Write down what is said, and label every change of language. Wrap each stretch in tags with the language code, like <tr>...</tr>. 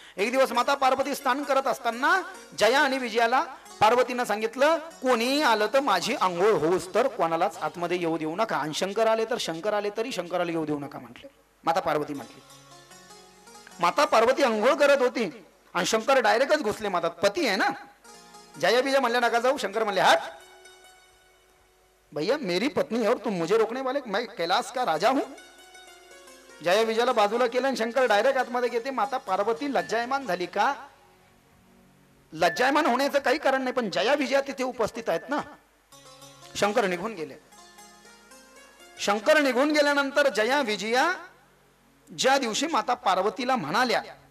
<mr>एक दिवस माता पार्वती स्नान करत असताना जया आणि विजयाला पार्वतीनं सांगितलं, कोणी आलं तर माझी आंघोळ होऊस तर कोणालाच आतमध्ये येऊ देऊ नका. आणि शंकर आले तर शंकर आले तरी शंकराला येऊ देऊ नका म्हटले. माता पार्वती म्हटली. माता पार्वती आंघोळ करत होती आणि शंकर डायरेक्टच घुसले. माता पती आहे ना. जया विजय म्हणल्या नका जाऊ. शंकर म्हणले</mr> <hi>हात भैया, मेरी पत्नी है और तुम मुझे रोकने वाले, मैं कैलाश का राजा हूं.</hi> <mr>जया विजयाला बाजूला केलं आणि शंकर डायरेक्ट आतमध्ये घेते. माता पार्वती लज्जायमान झाली का? लज्जायमान होण्याचं काही कारण नाही, पण जया विजया तिथे उपस्थित आहेत ना. शंकर निघून गेले. शंकर निघून गेल्यानंतर जया विजया ज्या दिवशी माता पार्वतीला म्हणाल्या</mr>